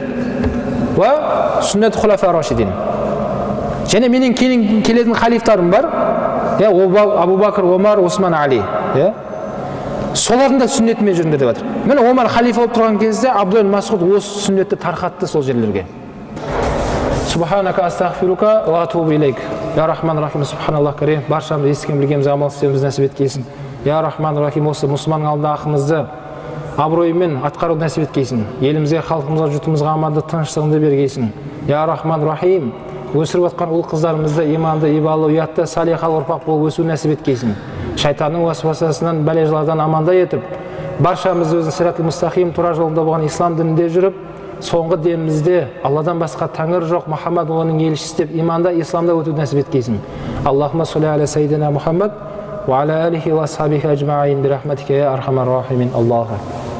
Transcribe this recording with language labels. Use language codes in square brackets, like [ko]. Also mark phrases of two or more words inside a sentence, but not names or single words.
[ar] وسنة الخلفاء الراشدين. [kk] Және менің келетін халифтарым бар. Абу Бакр, Омар, Осман, Али. Солардың да сүннетімен жүріңдер деп жатыр. Міне Омар халифа болып тұрған кезде Абдулла ибн Масъуд осы сүннетті тарқатты сол жерлерге. [ar] سبحانك أستغفرك وأتوب إليك. يا رحمن رحيم سبحان الله كريم, [kk] баршамыз естіген білгеніміз амал істеуімізді нәсіп еткейсін. [ar] يا رحمن رحيم, [kk] осы мұсылман алдында ақымызды абыроймен атқару нәсіп еткейсін. Елімізге, халқымызға, жұртымызға аманды, тыныштығыңды бергейсін. [ar] يا رحمن رحيم, [kk] өсіріп жатқан ұл қыздарымызды иманды, ибалы, ұятты, салихалы ұрпақ болып өсу нәсіп еткейсін. Шайтанның уасуасасынан, бәле-жаладан аманда етіп, баршамыз өзінің [ar] الصراط المستقيم [kk] тура жолында болған ислам дінінде жүріп, соңғы демімізде Алладан басқа тәңір жоқ, Мұхаммад оның елшісі деп иманда, исламда өтуді нәсіп еткейсін. [ar] اللهم صل على سيدنا محمد وعلى آله وأصحابه أجمعين برحمتك يا أرحم الراحمين الله